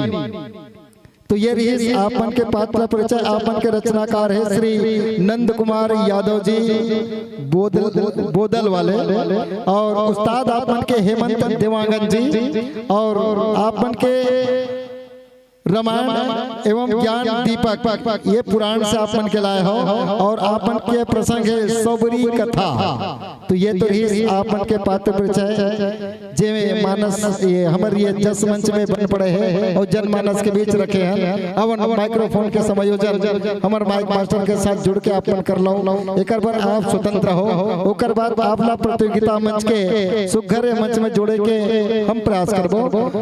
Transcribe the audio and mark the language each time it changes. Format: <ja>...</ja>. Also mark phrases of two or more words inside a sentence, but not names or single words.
<hne>तो ये रही आपन के पात्र परिचय। आपन के रचनाकार है श्री नंद कुमार यादव जी बोदल वाले और उस्ताद आपन के हेमंत देवांगन जी और आपन के रामायण एवं ज्ञान दीपक ये पुराण से आपन के लाए हो और आपन के प्रसंग है सबरी कथा। तो ये तो ही आपन के पात्र परिचय जे मानस ये हमारे ये जस मंच में बन पड़े हैं और जनमानस के बीच रखे हैं। अब माइक्रोफोन के समायोजन हमारे माइक मास्टर के साथ जुड़ के आपन कर लो। एक बार आप स्वतंत्र हो, ओकर बाद आपला प्रतियोगिता मंच के सुघर मंच में जोड़े के हम प्रयास करबो।</hne>